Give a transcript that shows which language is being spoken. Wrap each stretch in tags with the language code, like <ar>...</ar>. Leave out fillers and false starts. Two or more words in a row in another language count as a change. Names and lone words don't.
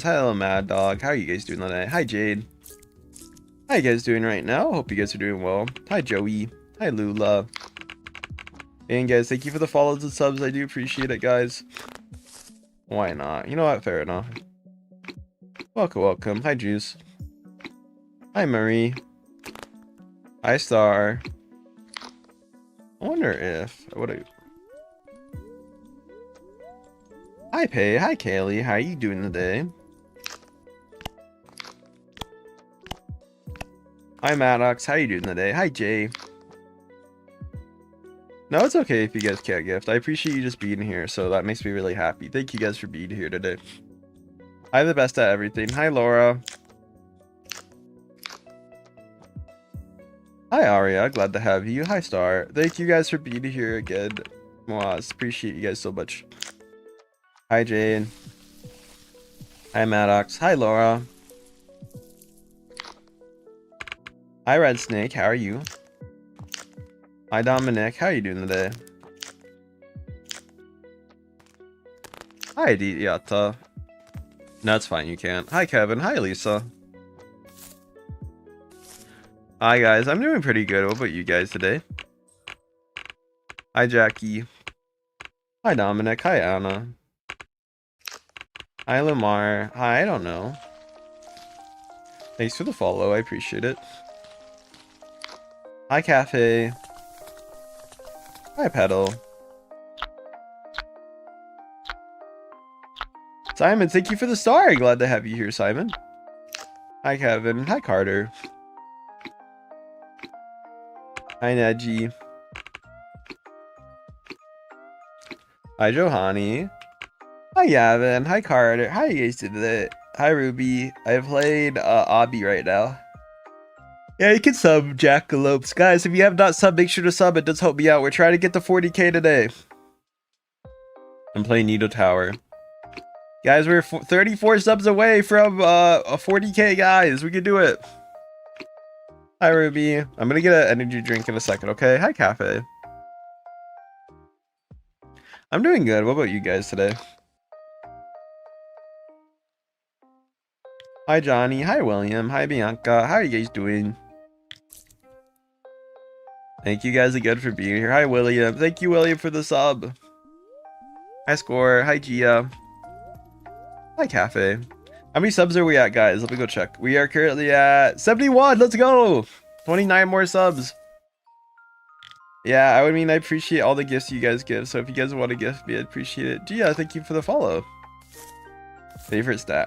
<en>Hello, Mad Dog. How are you guys doing today? Hi, Jade. How you guys doing right now? Hope you guys are doing well. Hi, Joey. Hi, Lula. And guys, thank you for the follows and subs. I do appreciate it, guys. Why not? You know what? Fair enough. Welcome. Hi, Juice. Hi, Marie. Hi, Star. I wonder if... Hi, Pay. Hi, Kaylee. How are you doing today? Hi, Maddox. How you doing today? Hi, Jay. No, it's okay if you guys can't gift. I appreciate you just being here, so that makes me really happy. Thank you guys for being here today. I'm the best at everything. Hi, Laura. Hi, Aria. Glad to have you. Hi, Star. Thank you guys for being here again. Moaz, appreciate you guys so much. Hi, Jane. Hi, Maddox. Hi, Laura. Hi, Red Snake. How are you? Hi, Dominic. How are you doing today? Hi, Diata. No, it's fine. You can't. Hi, Kevin. Hi, Lisa. Hi, guys. I'm doing pretty good. What about you guys today? Hi, Jackie. Hi, Dominic. Hi, Anna. Hi, Lamar. Hi, I don't know. Thanks for the follow. I appreciate it. Hi, Cafe. Hi, Pedal. Simon, thank you for the star. Glad to have you here, Simon. Hi, Kevin. Hi, Carter. Hi, Neji. Hi, Johani. Hi, Yavin. Hi, Carter. How you guys doing today? Hi, Ruby. I played Obby right now. Yeah, you can sub Jackalopes. Guys, if you have not subbed, make sure to sub. It does help me out. We're trying to get to 40k today. I'm playing Needle Tower. Guys, we're 34 subs away from a 40k, guys. We can do it. Hi, Ruby. I'm going to get an energy drink in a second, okay? Hi, Cafe. I'm doing good. What about you guys today? Hi, Johnny. Hi, William. Hi, Bianca. How are you guys doing? Thank you guys again for being here. Hi, William. Thank you, William, for the sub. Hi Score. Hi Gia. Hi Cafe. How many subs are we at, guys? Let me go check. We are currently at 71. Let's go. 29 more subs. Yeah, I mean, I appreciate all the gifts you guys give. So if you guys want to gift me, I'd appreciate it. Gia, thank you for the follow. Favorite snack?</en>